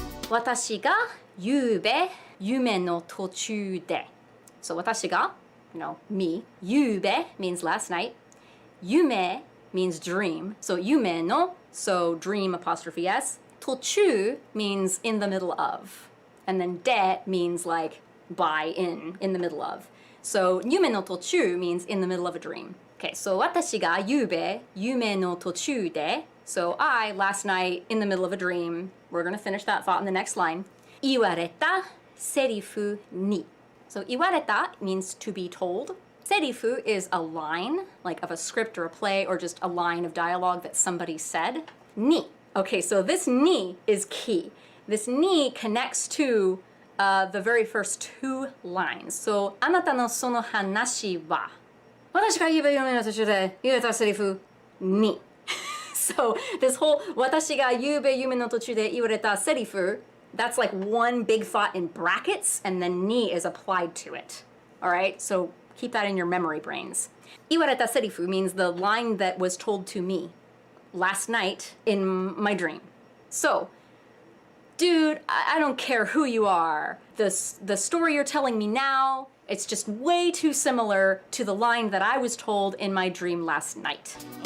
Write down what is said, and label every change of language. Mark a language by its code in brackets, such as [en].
[ja] 私がゆうべ夢の途中で So 私が [en] you know, me. ゆうべ means last night. 夢 means dream. So 夢の so dream apostrophe s. 途中 means in the middle of. And then で means like by, in the middle of. So 夢の途中 means in the middle of a dream. Okay, so [ja] 私がゆうべ夢の途中で [en] So I, last night, in the middle of a dream, we're gonna finish that thought in the next line. [ja] 言われたセリフに [en] So 言われた means to be told. Serifu is a line, like of a script or a play, or just a line of dialogue that somebody said. Ni. Okay, so this ni is key. This ni connects to the very first two lines. So, [ja] あなたのその話は私がゆうべ夢の途中で言えたセリフに [en] So this whole [ja] 私がゆうべ夢の途中で言われたセリフ [en] that's like one big thought in brackets, and then ni is applied to it. Alright, so keep that in your memory brains. [ja] 言われたセリフ [en] means the line that was told to me last night in my dream. So, dude, I don't care who you are. The story you're telling me now, it's just way too similar to the line that I was told in my dream last night.